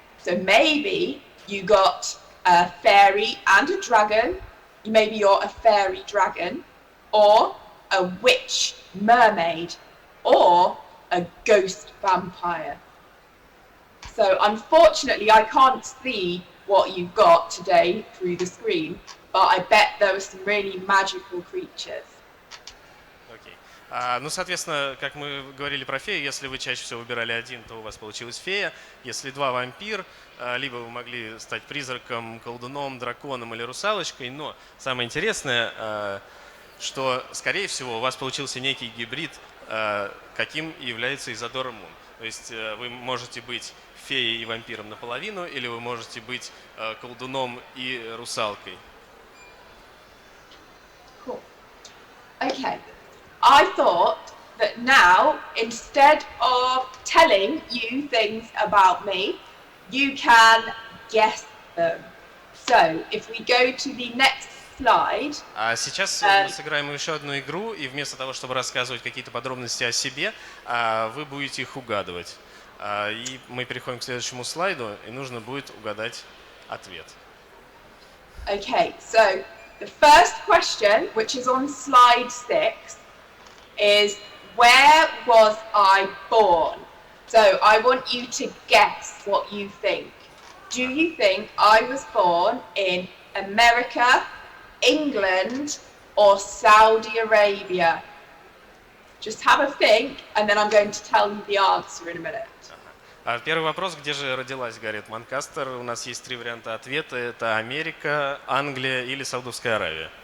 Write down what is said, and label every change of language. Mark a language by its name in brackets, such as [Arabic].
[English] So maybe you got a fairy and a dragon, maybe you're a fairy dragon, or a witch mermaid, or a ghost vampire. So unfortunately I can't see what you got today through the screen, but I bet there were some really magical creatures. [Russian] Окей. Ну, соответственно, как мы говорили про фею, если вы чаще всего выбирали один, то у вас получилась фея. Если 2 вампир, либо вы могли стать призраком, колдуном, драконом или русалочкой. Но самое интересное, что, скорее всего, у вас получился некий гибрид, каким является Изодора Мун. То есть вы можете быть феей и вампиром наполовину, или вы можете быть колдуном и русалкой. [English] Okay. I thought that now, instead of telling you things about me, you can guess them. So, if we go to the next slide, [Russian] А сейчас мы сыграем еще одну игру, и вместо того, чтобы рассказывать какие-то подробности о себе, вы будете их угадывать. И мы переходим к следующему слайду, и нужно будет угадать ответ. [English] okay, so the first question, which is on slide 6, is where was I born? So I want you to guess what you think. Do you think I was born in America, England, or Saudi Arabia? Just have a think, and then I'm going to tell you the answer in a minute. [Russian] Первый вопрос, где же родилась Гарриет Манкастер? У нас есть 3 варианта ответа. Это Америка, Англия или Саудовская Аравия.